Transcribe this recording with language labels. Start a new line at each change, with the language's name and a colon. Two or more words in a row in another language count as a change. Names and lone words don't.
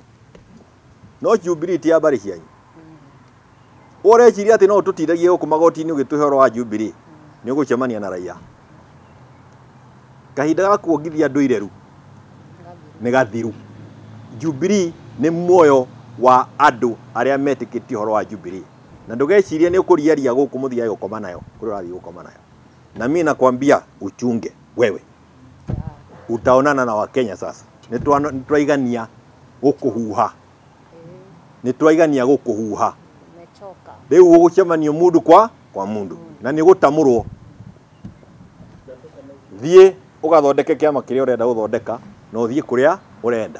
Kikuyu: No Jubilee ti abari cianyu. Ureciria ati no tutiragie guku magoti-ini ugituhe horo wa Jubilee ni ugucemania na raia. Kahinda ga kuongithia andu ireru ni gathiru. Jubilee ni muoyo wa andu aria metikitie horo wa Jubilee. Na ndugeciria ni ukuriaria guku muthia gukoma nayo kuri urathi gukoma nayo.
Swahili: Na mimi nakwambia uchunge wewe. Utaonana na Wakenya sasa.
Kikuyu: Nitwaigania gukuhuha. Nitwaigania gukuhuha. Riu ugucemanio mundu kwa mundu na ni gutamurwo. Thie ugathondeke kiama kiria urenda guthondeka na uthie kuria urenda.